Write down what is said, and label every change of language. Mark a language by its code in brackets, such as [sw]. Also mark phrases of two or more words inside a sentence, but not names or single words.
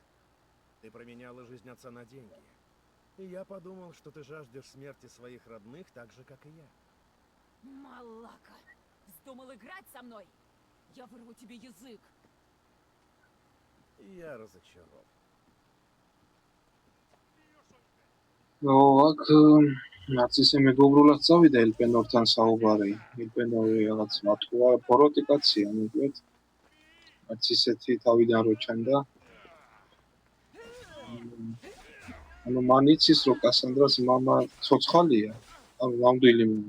[ru] Ты променяла жизнь отца на деньги. И я подумал, что ты жаждешь смерти своих родных так же, как и я. Малака! Вздумал играть со мной? Я вырву тебе язык! Я разочарован. [ka] აქ რაც ისე მეგობრულად წავიდა ელპენორთან საუბარი. ელპენორი რაღაც მათქვა ფოროტი კაცია, მოკლედ. რაც ისეთი თავიდან რო ჩანდა. ანუ მან იცის, რომ კასანდრას მამა ცოცხალია, ანუ ნამდვილი მამა.